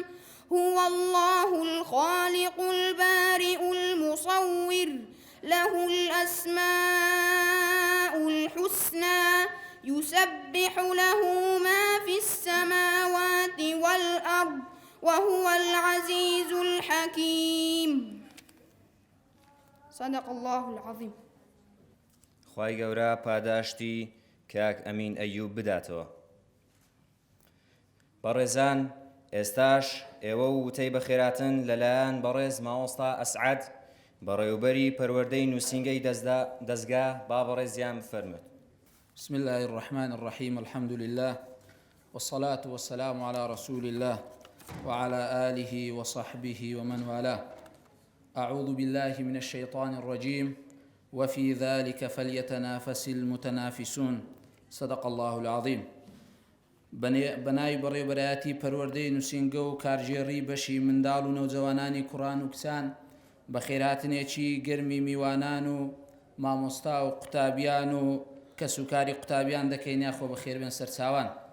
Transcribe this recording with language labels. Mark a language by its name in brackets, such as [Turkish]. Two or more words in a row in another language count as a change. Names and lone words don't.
[Arabic] هو الله الخالق البارئ المصور له الأسماء الحسنى يسبح له ما في السماوات والأرض وهو العزيز الحكيم. صدق الله العظيم. [Central Kurdish] خوای گەورە پاداشتی کاک ئەمین ئەیوب بداتەوە. بەڕێزان، ئێستاش ئێوە وتەی بەخێراتن لەلایەن بەڕێز مامۆستا ئەسعەد بەڕێوەبەری پەروەردەی نووسینگەی دەستگا. با بەڕێزیان بفەرمێت. [Arabic] بسم الله الرحمن الرحيم. الحمد لله والصلاة والسلام على رسول الله وعلى آله وصحبه ومن والاه. أعوذ بالله من الشيطان الرجيم وفي ذلك فليتنافس المتنافسون. صدق الله العظيم. [Central Kurdish] بنای بەڕێوەبەرایەتی پەروەردەی نووسینگە و کارژێڕی بەشی منداڵ و نەوجەوانانی کوڕان و کچان بە خێراتنێکی گەرمی میوانان و مامۆستا و قوتابیان و کەس و کاری قوتابیان دەکەین یاخۆ بەخێربێن سەرچاوان.